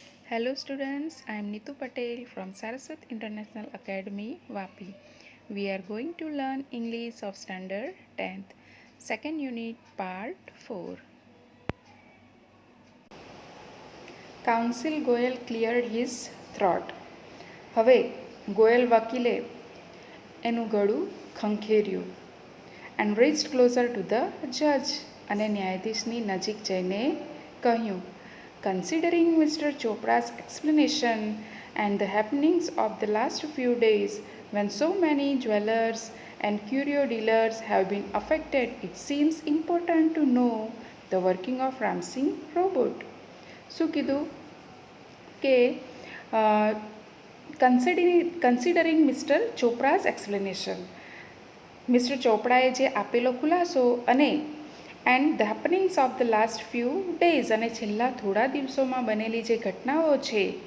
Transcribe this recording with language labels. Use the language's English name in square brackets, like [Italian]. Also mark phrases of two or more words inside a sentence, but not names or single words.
[English] Hello students, I am Nitu Patel from Saraswat International Academy, Vapi. We are going to learn English of Standard 10th, second unit, part 4. Counsel Goyal cleared his throat. [Gujarati] હવે ગોયલ વકીલે એનું ગળું ખંખેર્યું [English] and reached closer to the judge [Gujarati] અને ન્યાયાધીશની નજીક જઈને કહ્યું, [English] considering Mr. Chopra's explanation and the happenings of the last few days when so many jewelers and curio dealers have been affected, it seems important to know the working of Ramsing robot. [Gujarati] શું કીધું કે [English] considering Mister Chopra's explanation, [Gujarati] મિસ્ટર ચોપડાએ જે આપેલો ખુલાસો અને [English] and the happenings of the last few days [Gujarati] અને છેલ્લા થોડા દિવસોમાં બનેલી જે ઘટનાઓ છે,